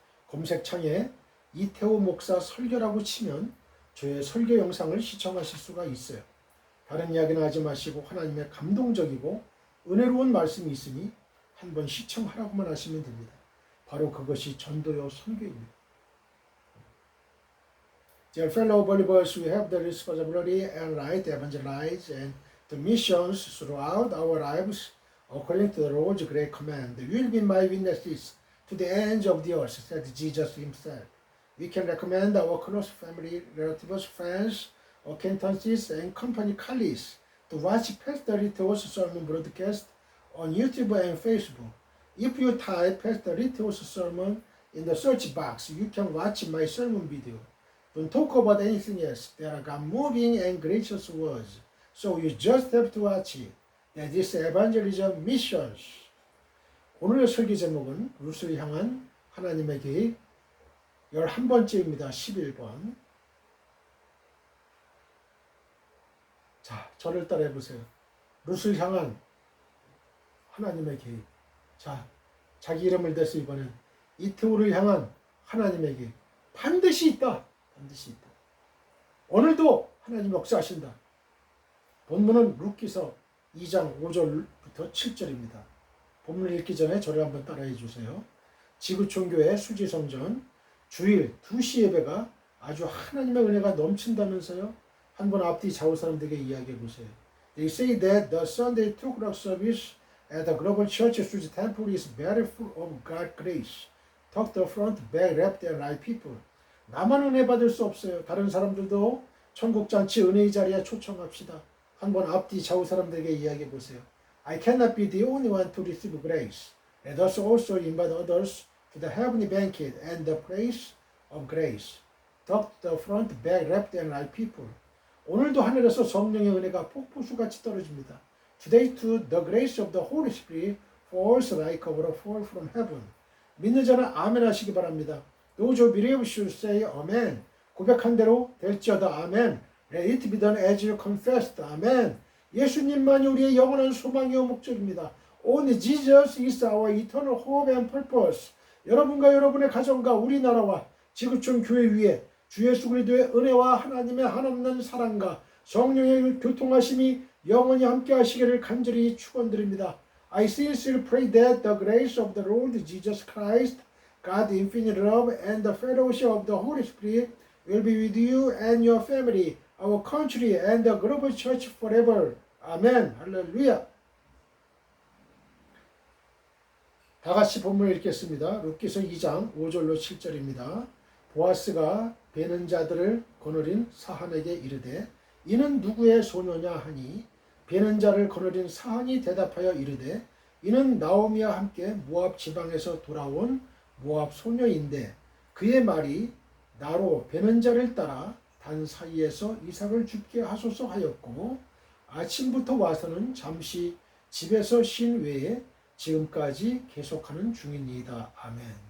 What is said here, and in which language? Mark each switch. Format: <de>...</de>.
<ko>검색창에 이태호 목사 설교라고 치면 저의 설교 영상을 시청하실 수가 있어요. 다른 이야기는 하지 마시고 하나님의 감동적이고 은혜로운 말씀이 있으니 한번 시청하라고만 하시면 됩니다. 바로 그것이 전도요 선교입니다.</ko> <en>Dear fellow believers, we have the responsibility and right to evangelize and the missions throughout our lives according to the Lord's great command. You will be my witnesses to the ends of the earth, said Jesus himself. We can recommend our close family, relatives, friends, acquaintances, and company colleagues to watch Pastor Rito's sermon broadcast on YouTube and Facebook. If you type Pastor Rito's sermon in the search box, you can watch my sermon video. Don't talk about anything else. There are moving and gracious words. So you just have to watch it. That is evangelism missions.</en> <ko>오늘의 설교 제목은 룻을 향한 하나님의 계획 11번째입니다. 11번. 자, 저를 따라해 보세요. 룻을 향한 하나님의 계획. 자, 자기 이름을 대서 이번엔 이태호를 향한 하나님의 계획. 반드시 있다. 반드시 있다. 오늘도 하나님 역사하신다. 본문은 룻기서 2장 5절부터 7절입니다. 본문을 읽기 전에 저를 한번 따라해 주세요. 지구촌교회 수지성전 주일 2시 예배가 아주 하나님의 은혜가 넘친다면서요. 한번 앞뒤 좌우 사람들에게 이야기해 보세요.</ko> <en>They say that the Sunday 2 o'clock service at the Global Church Suji Temple is very full of God's grace. Talk the front, back, left, and right people.</en> <ko>나만 은혜 받을 수 없어요. 다른 사람들도 천국잔치 은혜의 자리에 초청합시다. 한번 앞뒤 좌우 사람들에게 이야기해 보세요.</ko> <en>I cannot be the only one to receive grace. Let us also invite others to the heavenly banquet and the place of grace. Top, the front, back, left and right people.</en> <ko>오늘도 하늘에서 성령의 은혜가 폭포수같이 떨어집니다.</ko> <en>Today too, the grace of the Holy Spirit falls like a waterfall from heaven.</en> <ko>믿는 자는 아멘 하시기 바랍니다.</ko> <en>Those who believe should say amen.</en> <ko>고백한 대로 될지어다 아멘.</ko> <en>Let it be done as you confessed.</en> <ko>아멘. 예수님만이 우리의 영원한 소망이요 목적입니다.</ko> <en>Only Jesus is our eternal hope and purpose.</en> <ko>여러분과 여러분의 가정과 우리나라와 지구촌 교회 위에 주 예수 그리스도의 은혜와 하나님의 한없는 사랑과 성령의 교통하심이 영원히 함께 하시기를 간절히 축원드립니다.</ko> <en>I sincerely pray that the grace of the Lord Jesus Christ, God's infinite love, and the fellowship of the Holy Spirit will be with you and your family, our country, and the global church forever.</en> <ko>아멘. 할렐루야. 다 같이 본문을 읽겠습니다. 룻기서 2장 5절로 7절입니다. 보아스가 베는 자들을 거느린 사한에게 이르되 이는 누구의 소녀냐 하니 베는 자를 거느린 사한이 대답하여 이르되 이는 나오미와 함께 모압 지방에서 돌아온 모압 소녀인데 그의 말이 나로 베는 자를 따라 단 사이에서 이삭을 죽게 하소서 하였고 아침부터 와서는 잠시 집에서 쉰 외에 지금까지 계속하는 중이니이다. 아멘.</ko>